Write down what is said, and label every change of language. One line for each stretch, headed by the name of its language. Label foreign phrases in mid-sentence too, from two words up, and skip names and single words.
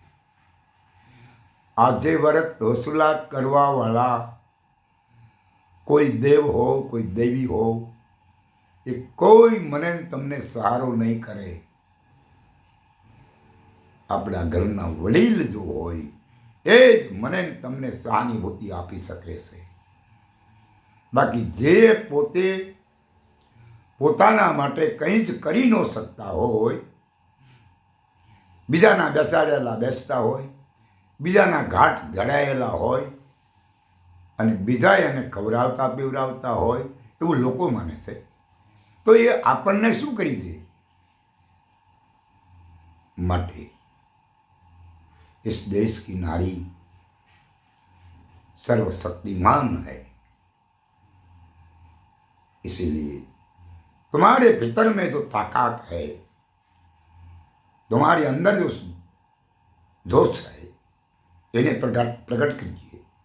Gujarati: આજે વ્રત વસૂલાત કરવા વાળા કોઈ દેવ હો, કોઈ દેવી હો, યે કોઈ મને તમને સહારો નહીં કરે। અપના ઘરના વડીલ જો હોય એ જ મને તમને સહાનુભૂતિ આપી સકે છે। બાકી જે પોતે પોતાના માટે કંઈ જ કરી ન સકતા હોય, બીજાના બેસાડેલા બેસતા હોય, બીજાના ઘાટ જડાયેલા હોય અને બીજા એને ખવડાવતા પીવડાવતા હોય એવું લોકો માને છે, તો એ આપણને શું કરી દે?
Hindi: માટે इस देश की नारी सर्वशक्तिमान है। इसीलिए तुम्हारे भीतर में जो ताकत है, तुम्हारे अंदर जो जोश है, इन्हें प्रकट कीजिए।